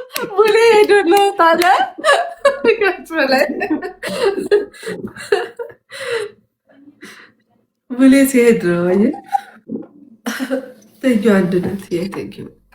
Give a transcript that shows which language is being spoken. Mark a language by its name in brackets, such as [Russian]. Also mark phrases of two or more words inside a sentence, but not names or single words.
[Amharic] ሙሌ ሄዶለት አለ። ከሽ በላይ ሙሌ ሲሄድ ነው። አየህ? [English] Thank you አንድነት፣ ያ thank you።